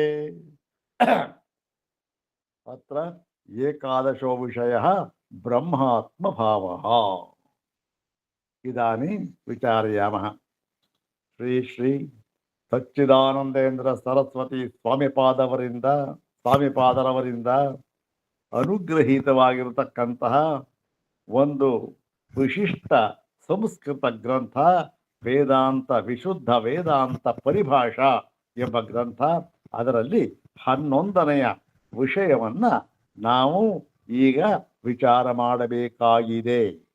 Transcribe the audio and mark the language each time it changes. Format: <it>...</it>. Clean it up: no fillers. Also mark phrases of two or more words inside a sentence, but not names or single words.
<sa>अत्र एकादशो विषयः ब्रह्मात्मभावः। इदानीं विचारयामः।</sa> <kn>श्री श्री सच्चिदानंदेन्द्र सरस्वती ಸ್ವಾಮಿಪಾದರವರಿಂದ ಅನುಗ್ರಹೀತವಾಗಿರತಕ್ಕಂತಹ ಒಂದು ವಿಶಿಷ್ಟ ಸಂಸ್ಕೃತ ಗ್ರಂಥ ವೇದಾಂತ ವಿಶುದ್ಧ ವೇದಾಂತ ಪರಿಭಾಷಾ ಎಂಬ ಗ್ರಂಥ. ಅದರಲ್ಲಿ 11ನೆಯ ವಿಷಯವನ್ನ ನಾವು ಈಗ ವಿಚಾರ ಮಾಡಬೇಕಾಗಿದೆ.</kn>